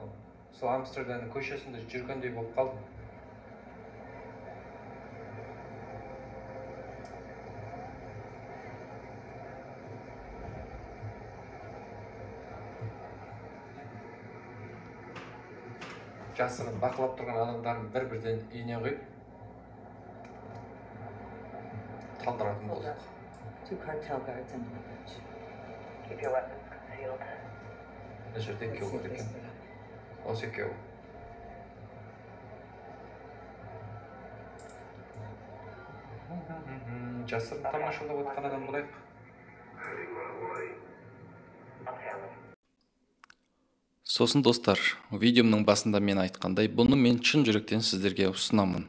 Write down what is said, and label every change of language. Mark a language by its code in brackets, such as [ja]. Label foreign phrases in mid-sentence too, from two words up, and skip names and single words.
[kk] Сол Амстердамның көшесінде жүргендей болып қалдым. Жасырын бақылап тұрған адамдарын бір-бірден үйіне қойып талдыратын болдық. [en] 2 cartel guards in the village. Keep your weapons concealed. [kk] Мына жерде екеу бар екен. Осы екеу. Жасырын тамашалап отқан адам болайық. Сосын достар, видеомның басында мен айтқандай, бұны мен шын жүректен сіздерге ұсынамын.